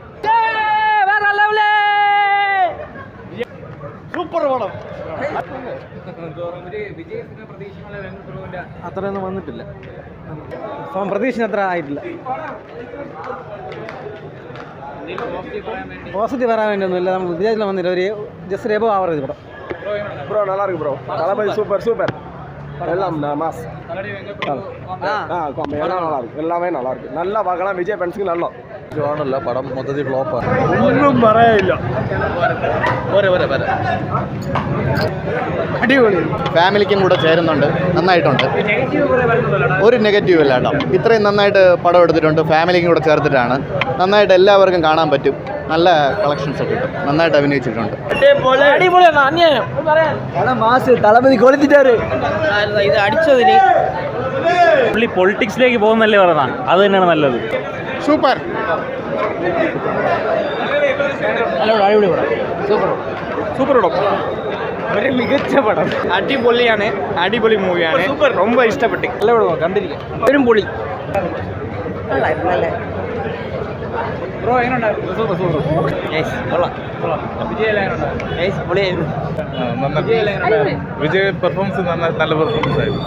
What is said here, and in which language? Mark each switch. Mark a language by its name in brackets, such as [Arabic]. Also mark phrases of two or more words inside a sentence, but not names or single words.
[Malayalam] സൂപ്പർ പടം. അത്രയൊന്നും വന്നിട്ടില്ല. പ്രതീക്ഷ അത്ര ആയിട്ടില്ല. പോസിറ്റീവ് പറയാൻ വേണ്ടി ഒന്നുമില്ല. നമ്മൾ വിജയത്തിൽ വന്നില്ല. ഒരു [English] just above average [Malayalam] പടം. [Tamil] ப்ரோ நல்லா இருக்கு ப்ரோ. தளபதி சூப்பர். எல்லாம் மாஸ். எல்லாமே நல்லா இருக்கு. நல்லா பார்க்கலாம். விஜய் ஃபேன்ஸ்க்கு நல்லா [Malayalam] ആണല്ല. പടം മൊത്തത്തിൽ ഫ്ലോപ്പാണ്. ഒന്നും പറയാനില്ല. അടിപൊളി. ഫാമിലിക്കും കൂടെ ചേരുന്നുണ്ട്, നന്നായിട്ടുണ്ട്. ഒരു നെഗറ്റീവ് ഇല്ല കേട്ടോ. ഇത്രയും നന്നായിട്ട് പടം എടുത്തിട്ടുണ്ട്. ഫാമിലിക്കും കൂടെ ചേർത്തിട്ടാണ്. നന്നായിട്ട് എല്ലാവർക്കും കാണാൻ പറ്റും. നല്ല കളക്ഷൻസ് ഒക്കെ കിട്ടും. നന്നായിട്ട് അഭിനയിച്ചിട്ടുണ്ട്. തളപതി കൊളുത്തിട്ടാറ് ഇത് അടിച്ചതിന് പുള്ളി പൊളിറ്റിക്സിലേക്ക് പോകുന്നല്ലേ പറഞ്ഞാൽ അത് തന്നെയാണ് നല്ലത്. സൂപ്പർ. [Tamil] சூப்பர் படம். [Malayalam] ഒരു മികച്ച പടം. അടിപൊളിയാണ്. അടിപൊളി മൂവിയാണ്. ரொம்ப ഇഷ്ടപ്പെട്ടു. നല്ല പടം, കണ്ടിരിക്കാം. ഒരു പൊളി. ബ്രോ എങ്ങനെയുണ്ടായിരുന്നു? വിജയ് പെർഫോമൻസ് നല്ല പെർഫോമൻസ് ആയിരുന്നു.